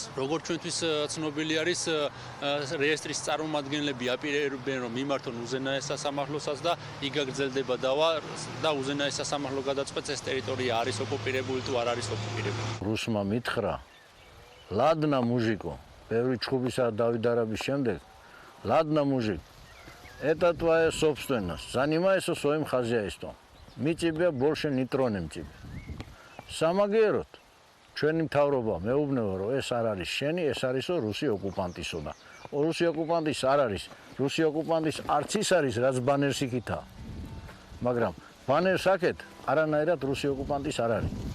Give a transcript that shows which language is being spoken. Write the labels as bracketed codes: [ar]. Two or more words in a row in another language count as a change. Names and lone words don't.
[ka] როგორც ჩვენთვის ცნობილი არის, რეესტრის წარმომადგენლები აპირებენ, რომ მიმართონ უზენაეს სასამართლოსაც და იქ გაგრძელდება დავა და უზენაეს სასამართლო გადაწყვეტს ეს ტერიტორია არის ოკუპირებული თუ არ არის ოკუპირებული. რუსმა მითხრა: [ru] "ладно мужико, [ka] ბევრი ჩხუბისა და დავიდარების შემდეგ, [ru] лádна мужик, это твоя собственность, занимайся своим хозяйством. Мы тебя больше не тронем тебе". [ka] სამაგიეროდ ჩვენი მთავრობა მეუბნება, რომ ეს არ არის შენი, ეს არისო რუსი ოკუპანტისო და რუსი ოკუპანტის არ არის. რუსი ოკუპანტის არც ის არის, რაც ბანერს იქითა. მაგრამ ბანერს აქეთ არანაირად რუსი ოკუპანტის არ არის.